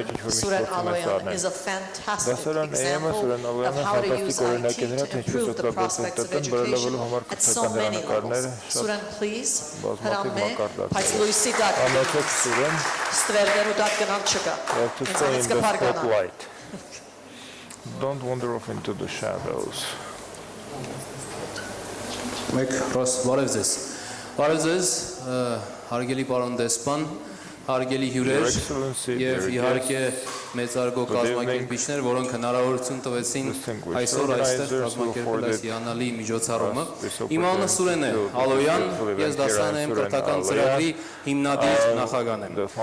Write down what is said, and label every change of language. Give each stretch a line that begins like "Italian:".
English: Suren Aloyan is a fantastic example of how to use IT to improve the prospects of education at so many levels.
Armenian: Suren,
English: please,
Armenian: հրամե, բայց լույսի դակ ստվերներու դակ գնալ չկա։ Ինձանից կպարգանա։
English: Don't wander off into the shadows.
Armenian: Մեկ ռոս, բարև ձեզ։ Բարև ձեզ, հարգելի պարոն դեսպան, հարգելի հյուրեր եւ իհարկե մեծարգո կազմակերպիչներ, որոնք հնարավորություն տվեցին այսօր այստեղ կազմակերպել այս հիանալի միջոցառումը։ Իմ անունը Սուրեն է Ալոյան, ես դասարան եմ կրթական ծրագրի հիմնադիր նախագահն եմ։